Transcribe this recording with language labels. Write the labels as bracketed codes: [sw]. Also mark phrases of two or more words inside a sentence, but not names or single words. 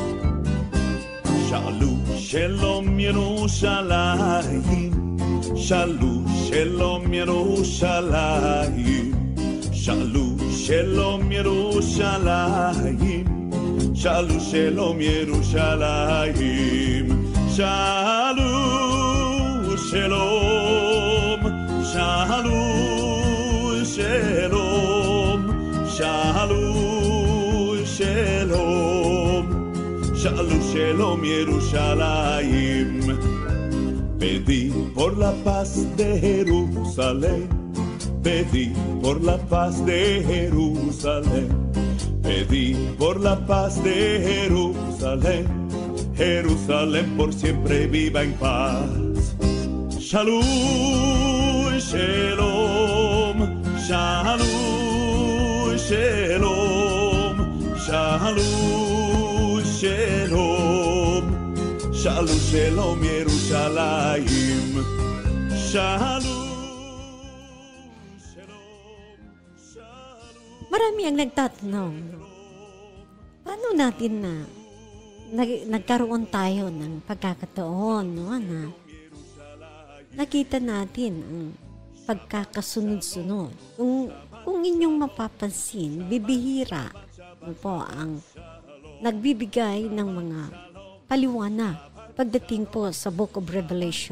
[he] שאלו שלום ירושלים, שאלו שלום ירושלים, שאלו שלום ירושלים, שאלו שלום ירושלים, שאלו שלום, שאלו שלום, שאלו שלום, שאלו שלום ירושלים. [es] Pedí por la paz de Jerusalén, pedí por la paz de Jerusalén, pedí por la paz de Jerusalén, Jerusalén por siempre viva en paz. [he] שלום, שלום, שלום, שלום, שלום, שלום, שלום, שלום, ירושלים, שלום, שלום, שלום. [tl] Marami ang nagtatanong, paano natin na nagkaroon tayo ng pagkakataon, no, na nakita natin ang pagkakasunod-sunod. Kung inyong mapapansin, bibihira po ang nagbibigay ng mga paliwanag pagdating po sa [en] Book of Revelation.